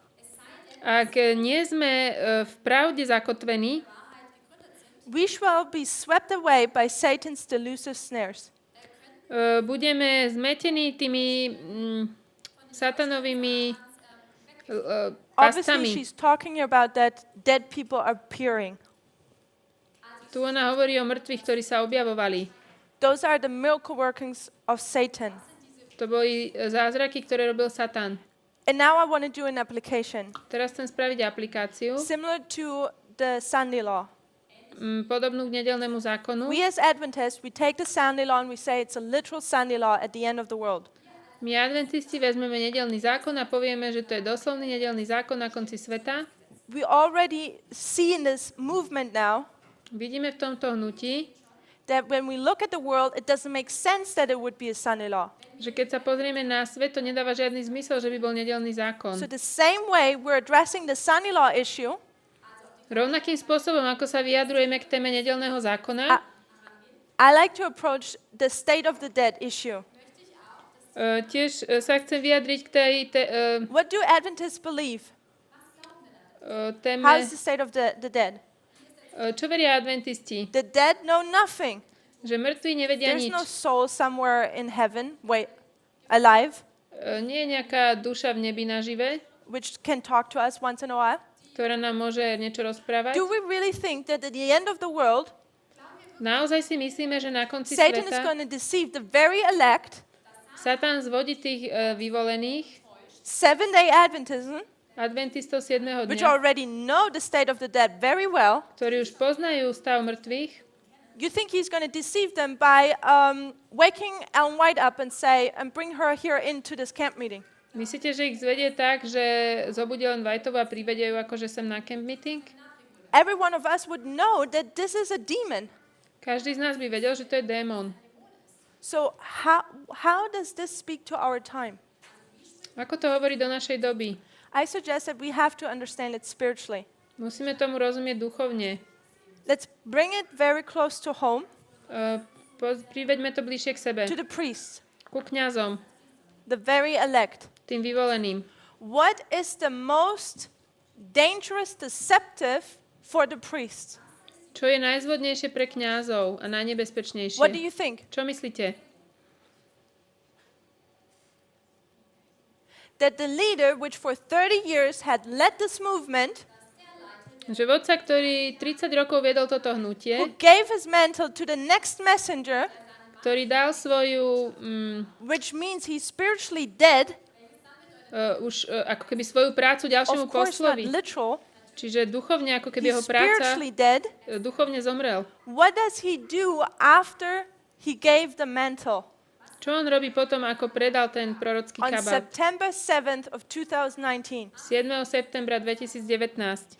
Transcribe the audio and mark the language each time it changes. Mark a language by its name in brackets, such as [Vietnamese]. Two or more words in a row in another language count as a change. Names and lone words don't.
[Slovak] Ak nie sme v pravde zakotvení, [English] we shall be swept away by Satan's delusive snares. [Slovak] budeme zmetení tými satanovými [English] Obviously, [Slovak] pastami. [English] she's talking about that dead people are appearing. [Slovak] Tu ona hovorí o mŕtvych, ktorí sa objavovali. [English] Those are the miracle workings of Satan. [Slovak] To boli zázraky, ktoré robil Satan. [English] And now I want to do an application, [Slovak] Teraz chcem spraviť aplikáciu, [English] similar to the Sunday law. [Slovak] podobnú k nedeľnému zákonu. [English] We as Adventists, we take the Sunday law and we say it's a literal Sunday law at the end of the world. [Slovak] My adventisti vezmeme nedeľný zákon a povieme, že to je doslovný nedeľný zákon na konci sveta. [English] We already see in this movement now [Slovak] Vidíme v tomto hnutí, [English] that when we look at the world, it doesn't make sense that it would be a Sunday law. [Slovak] že keď sa pozrieme na svet, to nedáva žiadny zmysel, že by bol nedeľný zákon. [English] So the same way we're addressing the Sunday law issue, [Slovak] Rovnakým spôsobom, ako sa vyjadrujeme k téme nedeľného zákona, [English] I like to approach the state of the dead issue. [Slovak] tiež sa chcem vyjadriť k tej [English] What do Adventists believe? [Slovak] téme, [English] How is the state of the dead? [Slovak] čo veria adventisti, [English] The dead know nothing. [Slovak] že mŕtvi nevedia [English] There's [Slovak] nič. [English] no soul somewhere in heaven, alive, [Slovak] Nie je nejaká duša v nebi nažive, [English] which can talk to us once in a while. [Slovak] ktorá nám môže niečo rozprávať. [English] Do we really think that at the end of the world, [Slovak] Naozaj si myslíme, že na konci [English] Satan is [Slovak] sveta [English] going to deceive the very elect, [Slovak] Satan zvodí tých vyvolených, [English] 7-day Adventism, [Slovak] adventistov 7. [English] which [Slovak] dňa, [English] already know the state of the dead very well? [Slovak] ktorí už poznajú stav mŕtvych. [English] You think he's going to deceive them by waking Ellen White up and bring her here into this camp meeting? [Slovak] Myslíte, že ich zvedie tak, že zobudí len Whiteová a privedie ju akože sem na [English] camp meeting? Every one of us would know that this is a demon. [Slovak] Každý z nás by vedel, že to je démon. [English] So how does this speak to our time? [Slovak] Ako to hovorí do našej doby? [English] I suggest that we have to understand it spiritually. [Slovak] Musíme tomu rozumieť duchovne. [English] Let's bring it very close to home, [Slovak] Priveďme to bližšie k sebe. [English] to the priests, [Slovak] Ku kňazom, [English] the very elect. [Slovak] tým vyvoleným. [English] What is the most dangerous deceptive for the priests? [Slovak] Čo je najzvodnejšie pre kňazov a najnebezpečnejšie? [English] What do you think? [Slovak] Čo myslíte? [English] That the leader, which for 30 years had led this movement, [Slovak] Že vodca, ktorý 30 rokov viedol toto hnutie, [English] who gave his mantle to the next messenger, [Slovak] ktorý dal svoju, [English] which means he's spiritually dead, [Slovak] ako keby svoju prácu ďalšiemu [English] of course not [Slovak] poslovi. [English] literal, [Slovak] Čiže duchovne, ako keby jeho [English] he's [Slovak] práca [English] spiritually dead. [Slovak] duchovne zomrel. [English] What does he do after he gave the mantle? [Slovak] Čo on robí potom, ako predal ten prorocký [English] On [Slovak] kabát? [English] September 7th of 2019, [Slovak] 7. septembra 2019.